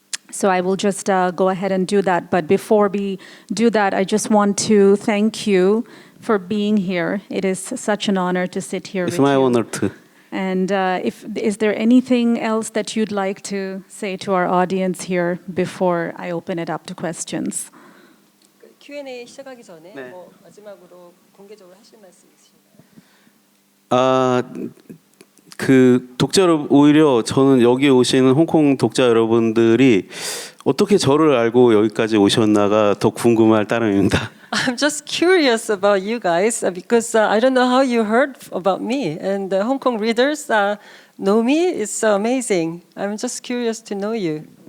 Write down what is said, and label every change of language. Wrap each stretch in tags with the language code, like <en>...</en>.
<en>So I will just go ahead and do that. But before we do that, I just want to thank you for being here. It is such an honor to sit here It's with my you. honor too. And is there anything else that you'd like to say to our audience here before I open it up to questions?</en> <ko>Q&A 시작하기 전에 네. 뭐 마지막으로 공개적으로 하실 말씀 있으신가요? 그 독자 여러분, 오히려 저는 여기 오시는 홍콩 독자 여러분들이 어떻게 저를 알고 여기까지 오셨나가 더 궁금할 따름입니다.</ko> <en>I'm just curious about you guys because I don't know how you heard about me, and the Hong Kong readers know me. It's amazing. I'm just curious to know you.</en>